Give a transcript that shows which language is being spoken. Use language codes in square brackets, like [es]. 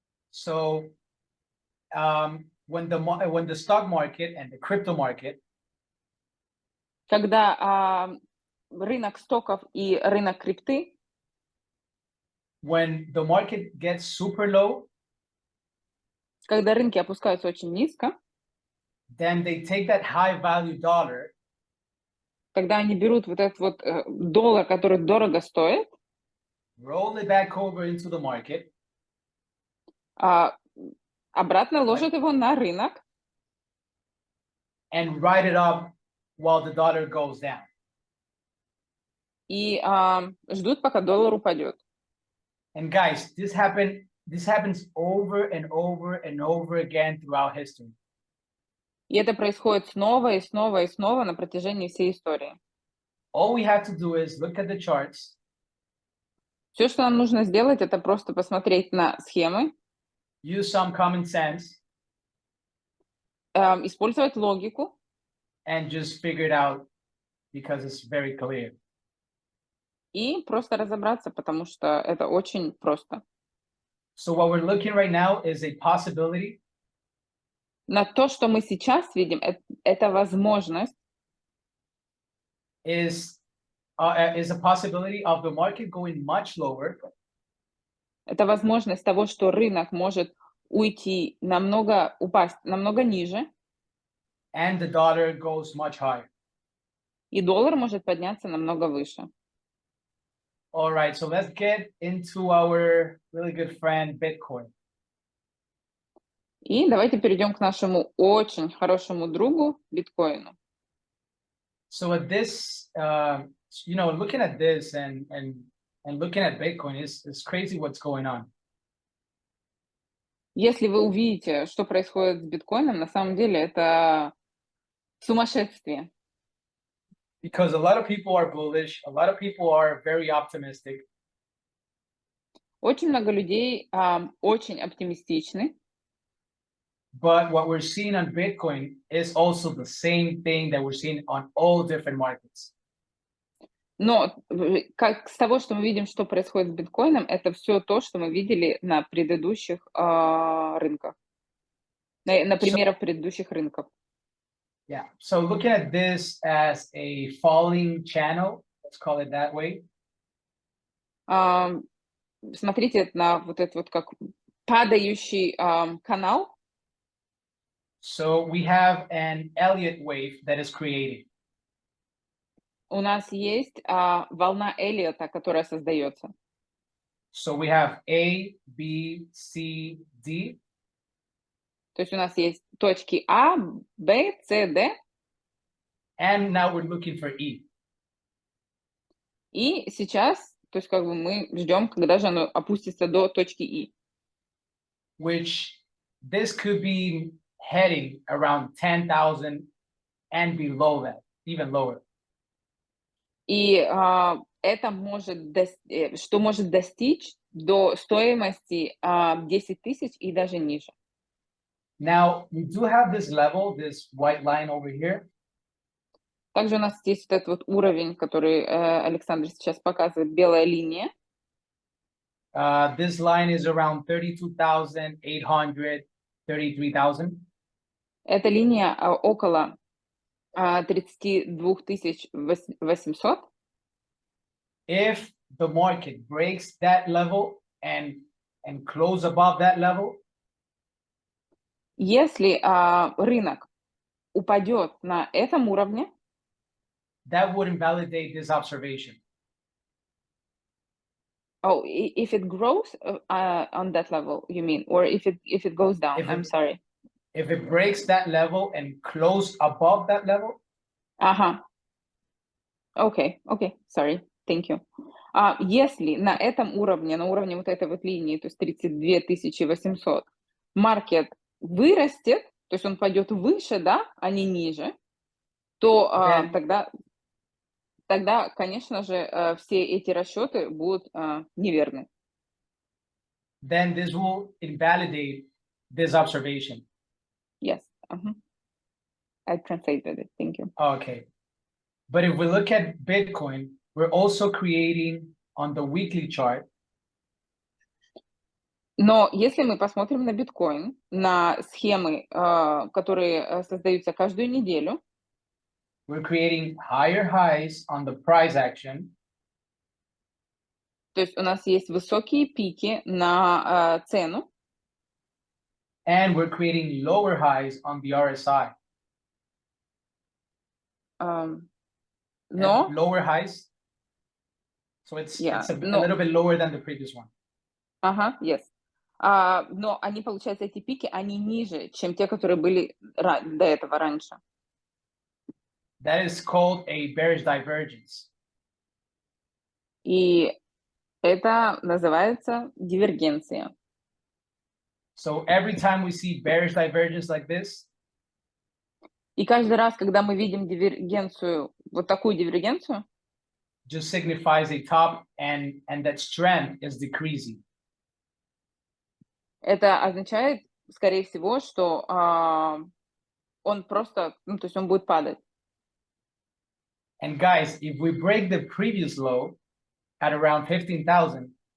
[en] So when the stock market and the crypto market, [ru] Когда рынок стоков и рынок крипты, [en] when the market gets super low, [ru] когда рынки опускаются очень низко, [en] then they take that high value dollar, [ru] когда они берут вот этот вот доллар, который дорого стоит, [en] roll it back over into the market, [ru] обратно ложат его на рынок [en] and write it up while the dollar goes down. [ru] и ждут, пока доллар упадет. [en] And guys, this happens over and over and over again throughout history. [ru] И это происходит снова и снова и снова на протяжении всей истории. [en] all we have to do is look at the charts, [ru] Все, что нам нужно сделать, это просто посмотреть на схемы, [en] use some common sense, [ru] использовать логику [en] and just figure it out because it's very clear. [ru] и просто разобраться, потому что это очень просто. [en] So what we're looking right now is a possibility [ru] На то, что мы сейчас видим, это возможность, [en] is a possibility of the market going much lower [ru] это возможность того, что рынок может уйти намного, упасть намного ниже, [en] and the dollar goes much higher. [ru] и доллар может подняться намного выше. [en] All right, so let's get into our really good friend Bitcoin. [ru] И давайте перейдем к нашему очень хорошему другу биткоину. [en] So at this, looking at this and looking at Bitcoin, it's crazy what's going on. [ru] Если вы увидите, что происходит с биткоином, на самом деле это сумасшествие. [en] Because a lot of people are bullish, a lot of people are very optimistic, [ru] Очень много людей очень оптимистичны, [en] but what we're seeing on Bitcoin is also the same thing that we're seeing on all different markets. [ru] но как с того, что мы видим, что происходит с биткоином, это все то, что мы видели на предыдущих рынках, на примерах предыдущих рынков. [en] Yeah, so looking at this as a falling channel, let's call it that way. [ru] Смотрите на вот этот вот как падающий канал. [en] So we have an Elliott wave that is created. [ru] У нас есть волна Эллиота, которая создается. [en] So we have A, B, C, D. [ru] То есть у нас есть точки А, Б, С, Д. [en] And now we're looking for E. [ru] И сейчас, то есть как бы мы ждем, когда же оно опустится до точки И. [en] Which this could be heading around 10,000 and below that, even lower. [ru] И это может, что может достичь до стоимости 10 тысяч и даже ниже. [en] Now, we do have this level, this white line over here. [ru] Также у нас есть вот этот вот уровень, который Александр сейчас показывает, белая линия. [en] This line is around 32,800, 33,000. [ru] Эта линия около 32 800. [en] If the market breaks that level and close above that level, [ru] Если рынок упадет на этом уровне, [en] that would invalidate this observation. oh, if it grows on that level, you mean, or if it goes down? I'm sorry. If it breaks that level and close above that level. Ага. Okay, sorry, thank you. [ru] Если на этом уровне, на уровне вот этой вот линии, то есть 32 800, маркет вырастет, то есть он пойдет выше, да, а не ниже, то тогда, конечно же, все эти расчеты будут неверны. [en] Then this will invalidate this observation. Yes. I translated it. Thank you. Okay. But if we look at Bitcoin, we're also creating on the weekly chart. [ru] Но если мы посмотрим на биткоин, на схемы, которые создаются каждую неделю, [en] we're creating higher highs on the price action. [ru] То есть у нас есть высокие пики на цену. [en] And we're creating lower highs on the RSI. [ru] Но [en] lower highs. So it's a little bit lower than the previous one. Yes. [ru] Но они, получается, эти пики, они ниже, чем те, которые были до этого раньше. [en] That is called a bearish divergence. [ru] И это называется дивергенция. [en] So every time we see bearish divergence like this, [ru] и каждый раз, когда мы видим дивергенцию, вот такую дивергенцию, [en] just signifies a top and that strength is decreasing. [ru] Это означает, скорее всего, что он просто, ну, то есть он будет падать. [en] And guys, if we break the previous low at around 15,000,